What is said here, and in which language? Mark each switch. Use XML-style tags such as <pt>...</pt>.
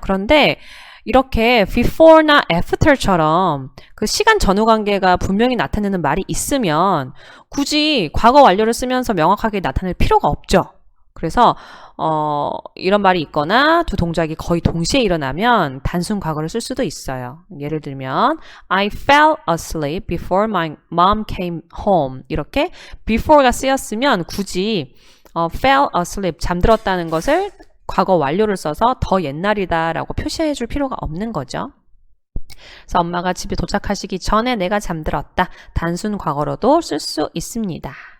<ko>그런데 이렇게 before나 after처럼 그 시간 전후 관계가 분명히 나타내는 말이 있으면 굳이 과거 완료를 쓰면서 명확하게 나타낼 필요가 없죠. 그래서 이런 말이 있거나 두 동작이 거의 동시에 일어나면 단순 과거를 쓸 수도 있어요. 예를 들면</ko> <en>I fell asleep before my mom came home.</en> <ko>이렇게 before가 쓰였으면 굳이 fell asleep, 잠들었다는 것을 과거 완료를 써서 더 옛날이다 라고 표시해 줄 필요가 없는 거죠. 그래서 엄마가 집에 도착하시기 전에 내가 잠들었다. 단순 과거로도 쓸 수 있습니다.</ko>